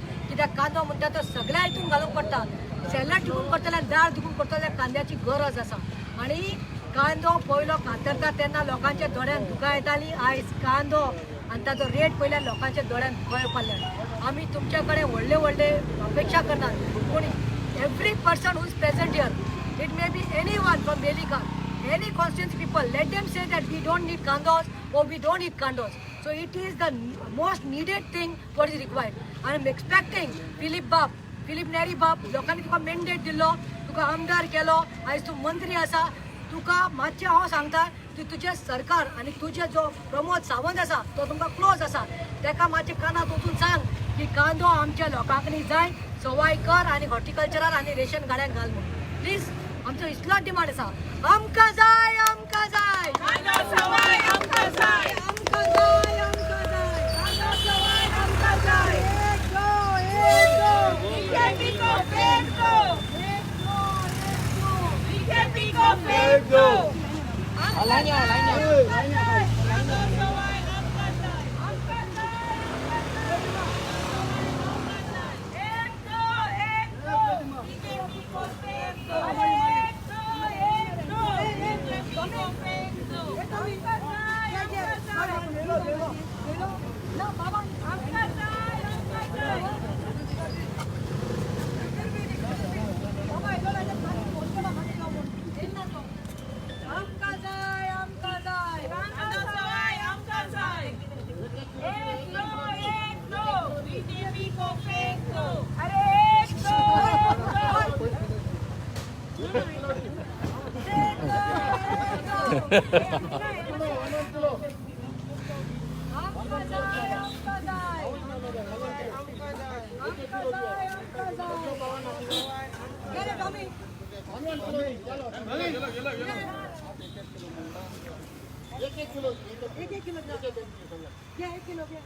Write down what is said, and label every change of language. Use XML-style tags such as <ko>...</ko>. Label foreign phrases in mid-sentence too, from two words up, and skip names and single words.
<kok>कित्याक कांदो म्हणटा तो सगळ्या हितून घालूंक पडटा. सेलाड दिवून पडटले दाळ दिवून पडटले कांद्याची गरज आसा. आनी कांदो पयलो कातरता तेन्ना लोकांच्या दोळ्यान दुकां येताली. आयज कांदो आनी ताचो रेट पयल्यार लोकांच्या दोळ्यान दुकां येवपाक आमी तुमचे कडेन व्हडले व्हडले अपेक्षा करतात.</kok> <en>पूण every person who is present here, it may be any one from Velika, any constituency people, let them say that we don't need kandos or we don't need kandos. So it is the most needed thing what is required. I am expecting Philip Neri Bab,</en> <kok>लोकांनी तुका mandate दिलो, तुका आमदार केलो, आयज तू मंत्री आसा, तुका मातशें हांव सांगता की तुजें सरकार आनी तुजे जो प्रमोद सावंत आसा तो तुमकां क्लोज आसा, तेका मातशें कानात वचून सांग की कांदो आमच्या लोकांक न्ही जाय, सवाय कर आनी हॉर्टिकल्चरार आनी रेशन गाड्यांक घाल म्हणून प्लीज. आमचो इतलोच डिमांड आसा, आमकां जाय, आमकां जाय कांदो सवाय आमकां जाय, आमकां जाय, आमकां जाय कांदो सवाय आमकां जाय.</kok> <hi>एक दो बीजेपी को फेंक दो, एक दो बीजेपी को फेंक दो. लाईन</hi> <kok>कांदो सवाय आमकां जाय, आमकां जाय.</kok> <hi>एक दो बीजेपी को फेंक दो, एक दो बीजेपी को फेंक दो.</hi> <kok>आमकां जाय, आमकां जाय,</kok> <hi>ना बाबा</hi> <kok>आमकां जाय, आमकां जाय.</kok> <mr>बाबा इकडे पोस्टला मागे लावून देईल ना तो.</mr> <kok>आमकां जाय, आमकां जाय कांदो सवाय आमकां जाय.</kok> <hi>एक दो बीजेपी को फेंक दो. अरे एक दो</hi> <kok>आमकां जाय, आमकां जाय आमकां जाय, आमकां जाय.</kok> <mr>गेले टॉमी एक किलो घ्या, 1 किलो घ्या.</mr>